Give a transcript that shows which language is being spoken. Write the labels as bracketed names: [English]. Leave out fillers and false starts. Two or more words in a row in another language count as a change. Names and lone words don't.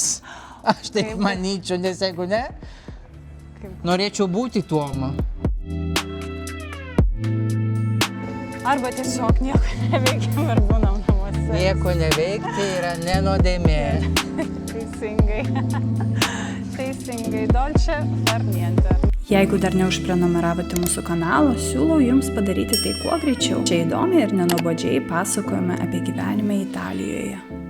[Lithuanian] Aš taip manyčiau, nes jeigu ne, norėčiau būti tuom. Arba tiesiog nieko neveikiam ir būnam namuose. Nieko neveikti yra nenodėmė. Teisingai. Teisingai. [Italian] Dolce far niente. [Lithuanian] Jeigu dar neužprenumeravote mūsų kanalo, siūlau jums padaryti tai kuo greičiau. Čia įdomiai ir nenuobodžiai pasakojame apie gyvenimą Italijoje.